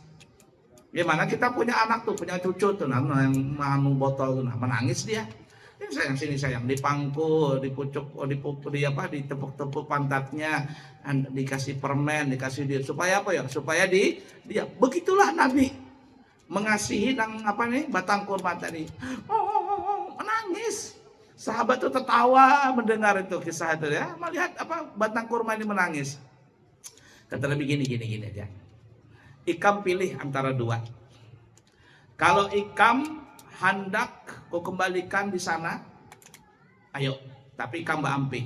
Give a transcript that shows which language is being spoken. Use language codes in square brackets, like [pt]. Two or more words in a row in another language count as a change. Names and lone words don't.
[id] Gimana kita punya anak tuh, punya cucu tuh, nah, yang manu botol tuh, nah, menangis dia. Ini sayang sini sayang, dipangku, dipucuk, ditepuk-tepuk pantatnya, dikasih permen, dikasih dia supaya apa ya? Supaya dia begitulah Nabi mengasihi nang apa nih batang kurma tadi. Menangis. Sahabat tuh tertawa mendengar itu kisah itu ya, melihat apa batang kurma ini menangis. Kata Nabi gini aja. Ikam pilih antara 2. Kalau ikam hendak kau kembalikan di sana, ayo, tapi ikam ampi.